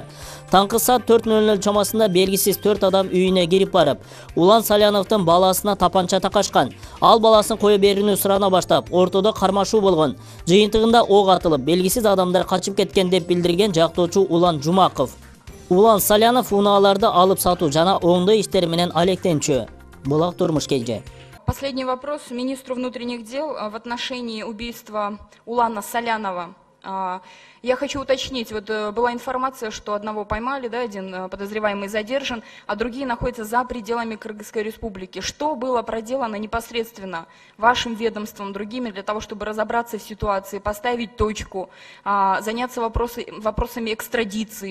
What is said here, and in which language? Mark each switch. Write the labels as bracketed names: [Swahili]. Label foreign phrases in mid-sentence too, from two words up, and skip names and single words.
[Kyrgyz] Таңкы саат 4:00 чамасында белгисиз 4 адам үйүнө кирип барып, Улан Саляновдун баласына тапанча такашкан. Ал баласын кое берүүнү сурана баштап, ортодо кармашуу болгон. Жыйынтыгында ок атылып, белгисиз адамдар качып кеткен деп билдирген жактоочу Улан Жумаков. Улан Салянов унааларды алып сатуу жана оңдоо иштери менен алектенчү. Булак турмуш кенже. [Russian] Последний вопрос министру внутренних дел в отношении убийства Улана Салянова. Я хочу уточнить, вот была информация, что одного поймали, да, один подозреваемый задержан, а другие находятся за пределами Кыргызской республики. Что было проделано непосредственно вашим ведомством, другими, для того, чтобы разобраться в ситуации, поставить точку, заняться вопросами экстрадиции?